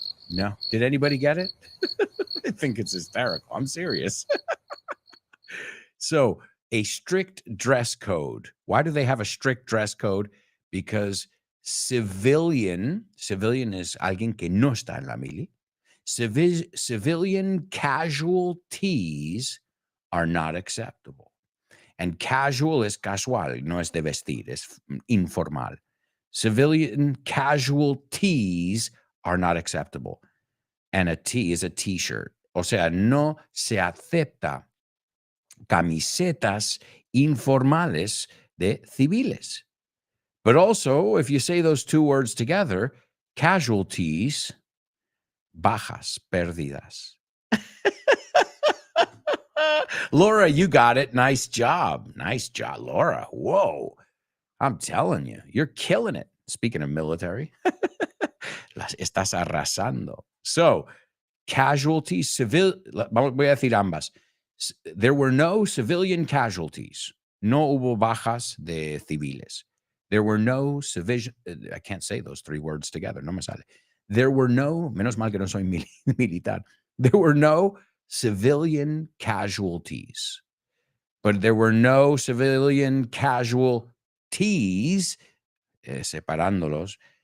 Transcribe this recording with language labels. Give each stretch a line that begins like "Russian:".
English: No. Did anybody get it? I think it's hysterical. I'm serious. So, a strict dress code. Why do they have a strict dress code? Because civilian is
Spanish: alguien que no está en la mili.
English: Civilian casualties are not acceptable.
Spanish: And casual es casual, no es de vestir, es informal.
English: Civilian casualties are not acceptable. And a T is a T-shirt.
Spanish: O sea, no se acepta camisetas informales de civiles.
English: But also, if you say those two words together, casualties,
Spanish: bajas, pérdidas.
English: Laura, you got it. Nice job. Nice job, Laura. Whoa. I'm telling you, you're killing it. Speaking of military,
Spanish: estás arrasando. So, casualties, voy a decir ambas.
English: There were no civilian casualties.
Spanish: No hubo bajas de civiles.
English: There were no civilian, I can't say those three words together,
Spanish: no me sale.
English: There were no,
Spanish: menos mal que no soy militar.
English: There were no civilian casualties. But there were no civilian casualties,
Spanish: separándolos.